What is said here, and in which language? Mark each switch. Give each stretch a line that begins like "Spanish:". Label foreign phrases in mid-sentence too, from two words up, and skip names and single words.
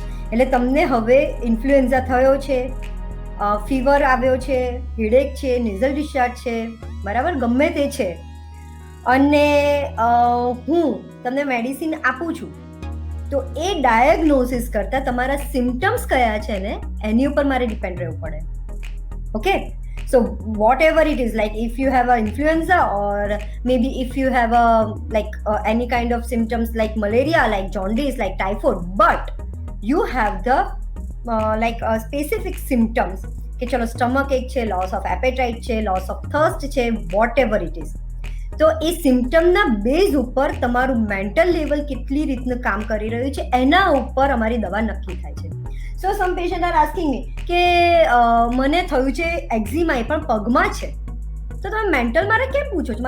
Gujarati: એટલે તમને હવે ઇન્ફ્લુએન્ઝા થયો છે, ફીવર આવ્યો છે, હેડેક છે,
English: nasal discharge
Gujarati: છે, બરાબર, ગમે તે છે, અને હું તમને મેડિસિન આપું છું, તો એ ડાયગ્નોસિસ કરતાં તમારા સિમ્ટમ્સ કયા છે ને એની ઉપર મારે ડિપેન્ડ રહેવું પડે. ઓકે,
English: so whatever it is, like if you have a influenza or maybe if you have a any kind of symptoms like malaria, like jaundice, like typhoid, but you have the specific symptoms
Gujarati: કે ચલો સ્ટમક એક છે,
English: loss of appetite છે, loss of thirst છે, whatever it is.
Gujarati: તો એ સિમ્ટમના બેઝ ઉપર તમારું મેન્ટલ લેવલ કેટલી રીતનું કામ કરી રહ્યું છે એના ઉપર અમારી દવા નક્કી થાય છે.
English: so some patient are asking me
Gujarati: કે મને થયું છે એક્ઝિમા, એ પણ પગમાં છે, તો તમે મેન્ટલ મારે કેમ પૂછો છો?